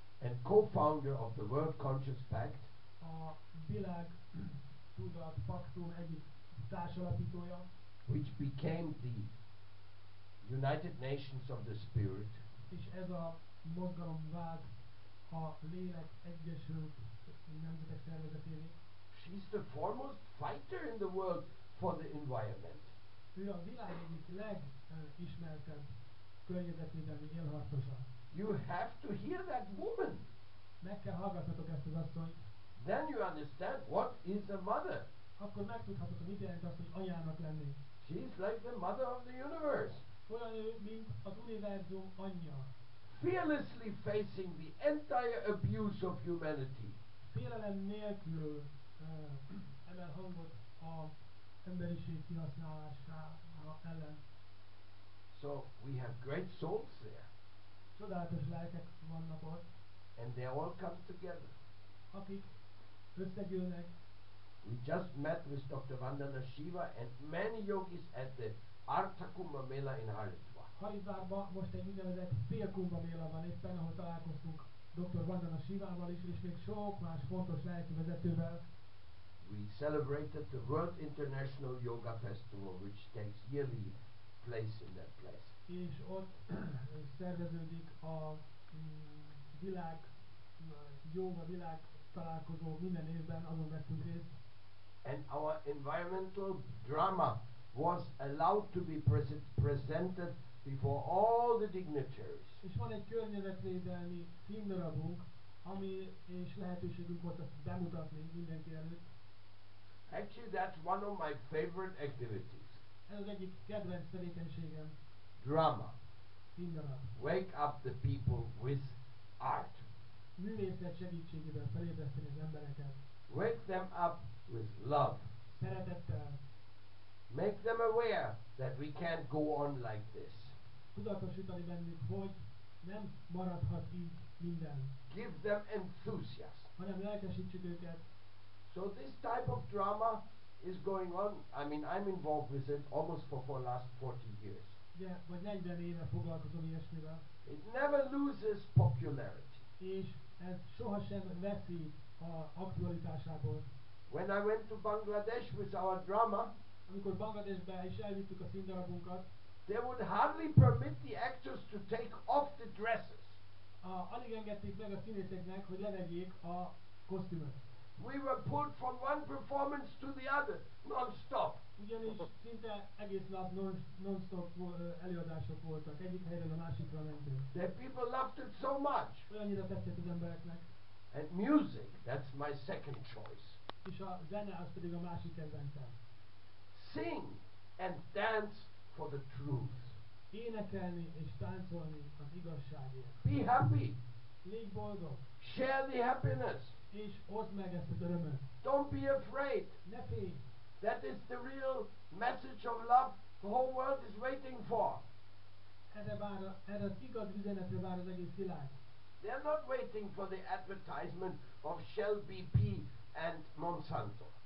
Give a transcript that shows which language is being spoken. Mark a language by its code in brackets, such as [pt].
[en] and co-founder of the World Conscious Pact, [hu] a világ tudat paktum egyik társalapítója, [en] which became the United Nations of the Spirit. [hu] És ez a mozgalom vált a lélek egyesült nemzetek szervezetévé. [en] She's the foremost fighter in the world for the environment. [hu] Ő a világ egyik legismertebb környezetvédelmi élharcosa. [en] You have to hear that woman. [hu] Meg kell hallgatnotok ezt az asszonyt. [en] Then you understand what is a mother. [hu] Akkor megtudhatod, mit jelent azt, hogy anyának lenni. [en] She's like the mother of the universe. [hu] Olyan ő, mint az univerzum anyja. [en] Fearlessly facing the entire abuse of humanity. [hu] Félelem nélkül emel hangot az emberiség kihasználása ellen. [en] So we have great souls there. [hu] Csodálatos lelkek vannak ott, [en] and they all come together. [hu] akik összegyűlnek. [en] We just met with Dr. Vandana Shiva and many yogis at the Artha Kumbh Mela in Haridwar. [hu] Haridvárban most egy úgynevezett fél Kumbh Mela van éppen, ahol találkoztunk Dr. Vandana Shivával is, és még sok más fontos lelki vezetővel. [en] We celebrated the World International Yoga Festival, which takes yearly place in that place. [hu] És ott szerveződik a világ találkozó minden évben, azon vettünk részt. [en] And our environmental drama was allowed to be presented before all the dignitaries. [hu] És van egy környezetvédelmi színdarabunk, ami és lehetőségünk volt azt bemutatni mindenki előtt. [en] Actually, that's one of my favorite activities. [hu] Ez az egyik kedvenc tevékenységem. [en] Drama. [hu] Színdarab. [en] Wake up the people with art. [hu] Művészet segítségével felébreszteni az embereket. [en] Wake them up with love. [hu] Szeretettel. [en] Make them aware that we can't go on like this. [hu] Tudatosítani bennük, hogy nem maradhat így minden. [en] Give them enthusiasm. [hu] Hanem lelkesítsük őket. [en] So this type of drama is going on. I mean, I'm involved with it almost for last 40 years. [hu] Ugye, vagy 40 éve foglalkozom ilyesmivel. [en] It never loses popularity. [hu] És ez sohasem veszít a aktualitásából. [en] When I went to Bangladesh with our drama, [hu] amikor Bangladesbe is elvittük a színdarabunkat, [en] they would hardly permit the actors to take off the dresses. [hu] Alig engedték meg a színészeknek, hogy levegyék a kosztümöt. [en] We were pulled from one performance to the other, non-stop. [hu] Ugyanis szinte egész nap non-stop előadások voltak, egyik helyről a másikra mentünk. [en] The people loved it so much. [hu] Olyannyira tetszett az embereknek. [en] And music, that's my second choice. [hu] És a zene az pedig a másik kedvencem. [en] Sing and dance for the truth. [hu] Énekelni és táncolni az igazságért. [en] Be happy. [hu] Légy boldog. [en] Share the happiness. [hu] És oszd meg ezt az örömöt. [en] Don't be afraid. [hu] Ne félj. [en] That is the real message of love the whole world is waiting for. [hu] Erre az igaz üzenetre vár az egész világ. [en] They're not waiting for the advertisement of Shell, BP and Monsanto.